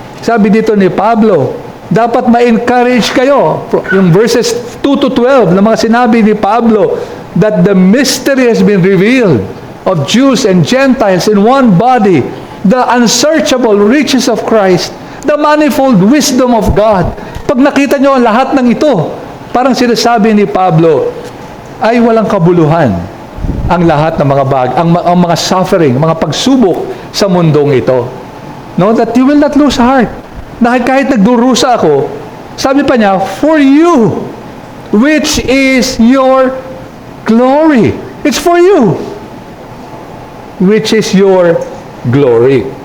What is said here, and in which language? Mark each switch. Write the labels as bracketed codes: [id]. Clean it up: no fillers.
[tl] Sabi dito ni Pablo, dapat ma-encourage kayo. Yung verses 2 to 12 na mga sinabi ni Pablo, [en] that the mystery has been revealed of Jews and Gentiles in one body, the unsearchable riches of Christ, the manifold wisdom of God. [tl] Pag nakita nyo ang lahat ng ito, parang sinasabi ni Pablo, ay walang kabuluhan ang lahat ng mga ang mga suffering, mga pagsubok sa mundong ito. [en] No, that you will not lose heart. [tl] Dahil kahit nagdurusa ako, sabi pa niya, [en] for you, which is your glory. It's for you, which is your glory.